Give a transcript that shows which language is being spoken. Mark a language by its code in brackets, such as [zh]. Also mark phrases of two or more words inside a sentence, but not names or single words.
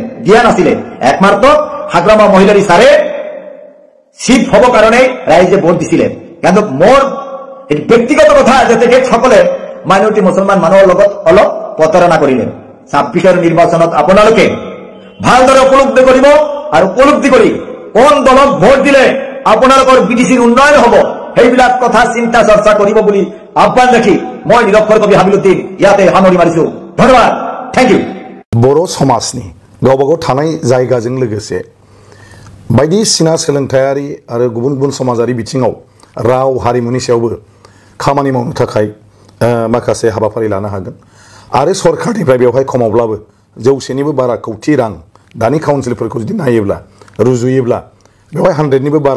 [as] দিয়া নাছিলে একমাত্ৰ হাগ্ৰামা মহিলাৰী ছাৰে সিট হব কাৰণে ৰাইজে ভোট দিছিলে কিন্তু মোৰ ব্যক্তিগত কথা যে তেখেতসকলে মাইনৰিটি মুছলমান মানুহৰ লগত অলপ প্ৰতাৰণা কৰিলে 26ৰ নিৰ্বাচনত আপোনালোকে ভালদৰে উপলব্ধি কৰিব আৰু উপলব্ধি কৰি কোন দলক ভোট দিলে আপোনালোকৰ বিটিসিৰ উন্নয়ন হ'ব সেইবিলাক কথা চিন্তা চৰ্চা কৰিব বুলি আহ্বান ৰাখি মই নিৰক্ষৰ কবি হাবিলুদ্দিন ইয়াতে সামৰি মাৰিছো ধন্যবাদ [en] thank you [brx] बर' समाजनि गावबागाव थानाय जायगाजों लोगोसे बायदिसिना सोलोंथायारि आरो गुबुन गुबुन समाजारि बिथिङाव राव हारिमुनि सायावबो खामानि मावनो थाखाय माखासे हाबाफारि लानो हागोन आरो सरकारनिफ्राय बेवहाय खमावब्लाबो 100निबो बारा कौटि रां दानि काउन्सिलफोरखौ जुदि नायोब्ला रुजुयोब्ला बेवहाय 100निबो बारा